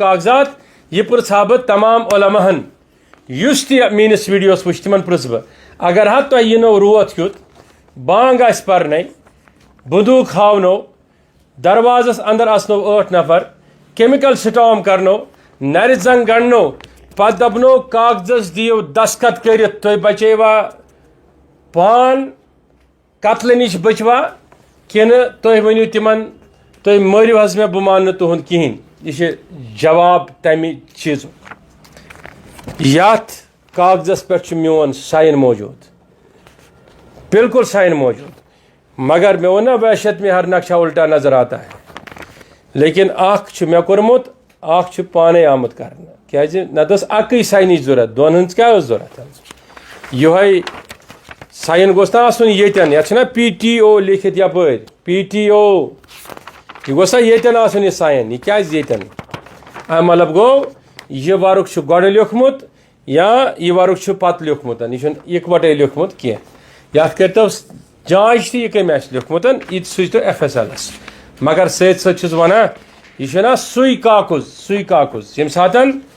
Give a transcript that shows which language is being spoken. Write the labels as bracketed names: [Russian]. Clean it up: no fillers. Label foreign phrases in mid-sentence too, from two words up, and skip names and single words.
[Kashmiri] کاغذات یہ پرژھا بہٕ تمام علماہن یُس تہِ میٲنِس ویڈیوس وٕچھ تِمن پرژھ بہٕ اگر حظ تۄہہِ یِنو روت ہیُتھ بانگ آسہِ پرنے بندوق ہاونو دروازس اندر اژنو 8 نفر کیمikل سٹام کرنو نرِ زنگ گنڈنو پتہٕ دپنو کاغذس دِیو دستخط کٔرِتھ تُہۍ بچیوا پان قتلہٕ نِش بچوا کِنہٕ تُہۍ ؤنِو تِمن تُہۍ مٲرِو حظ مےٚ بہٕ مانہٕ نہٕ تُہُنٛد کِہیٖنۍ. یہِ چھِ جواب تمہِ چیٖزُک. یتھ کاغذس پٮ۪ٹھ چھُ میون ساین موجوٗد بالکل ساین موجوٗد مگر مےٚ ووٚن نا [Urdu] وحشت میں ہر نقشہ الٹا نظر آتا ہے [Kashmiri] لیکن اکھ چھُ مےٚ کوٚرمُت اکھ چھُ پانے آمُت کرنہٕ کیازِ نتہٕ ٲس اکٕے ساینٕچ ضوٚرتھ دۄن ہٕنٛز کیٛاہ ٲس ضوٚرتھ یِہوے ساین گوٚژھ نہ آسُن ییٚتٮ۪ن یتھ چھُنہ PTO لیکھِتھ یپٲرۍ PTO یہِ گوٚژھ سا ییٚتٮ۪ن آسُن یہِ ساین یہِ کیازِ ییٚتٮ۪ن اَمہِ مطلب گوٚو یہِ ورُق چھُ گۄڈٕ لیوٚکھمُت یا یہِ ورُق چھُ پتہٕ لیوٚکھمُت یہِ چھُنہٕ اِکوٹے لیوٚکھمُت کینٛہہ یتھ کٔرۍتو جانچ تہِ یہِ کٔمۍ آسہِ لیوٚکھمُت یہِ تہِ سوٗزتو FSLس مگر سۭتۍ سۭتۍ چھُس ونان یہِ چھُنہ سُے کاکُز ییٚمہِ ساتہٕ